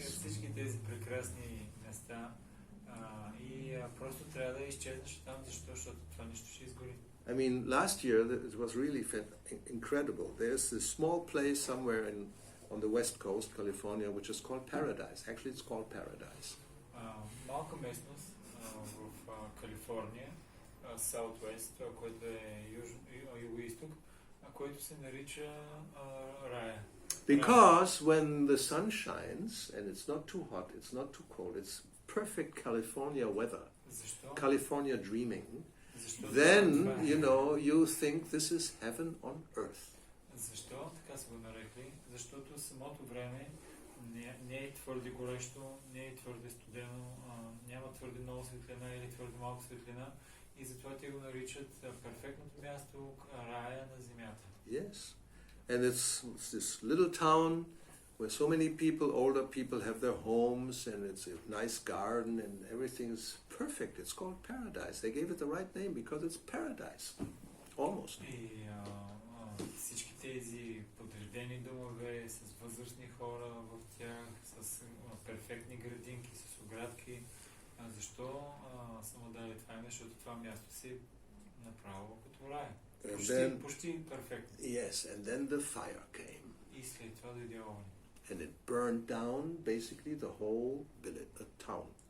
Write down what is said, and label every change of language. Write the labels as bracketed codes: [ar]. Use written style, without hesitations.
[bg] Всички тези прекрасни места. И просто трябва да изчезнеш там, защото това нищо ще изгори. [en] I mean, last year it was really incredible. There's this small place somewhere on the west coast, California, which is called Paradise. Actually, it's called Paradise. [bg] Малка местност в Калифорния, [en] Southwest, [bg] което е юго-исток, който се нарича Рая. [en] Because when the sun shines and it's not too hot, it's not too cold, it's perfect California weather. [bg] Защо? [en] California dreaming. [bg] Защо? [en] Then, you know, you think this is heaven on earth. [bg] Защо така са го нарекли? Защото самото време не е твърде горещо, не е твърде студено, няма твърде много светлина или твърде малко светлина и затова те го наричат перфектното място, рая на земята. [en] Yes. And it's this little town where so many people, older people, have their homes and it's a nice garden and everything is perfect. It's called Paradise. They gave it the right name because it's paradise. Almost. [bg] И всички тези подредени домове с възрастни хора в тях, с перфектни градинки, с оградки. Защо са му дали това име? Защото това място си направо като рай. Почти перфектно. [en] Yes, and then the fire came. [bg] И след това дойде огън. [en] And it burned down basically the whole village, the town.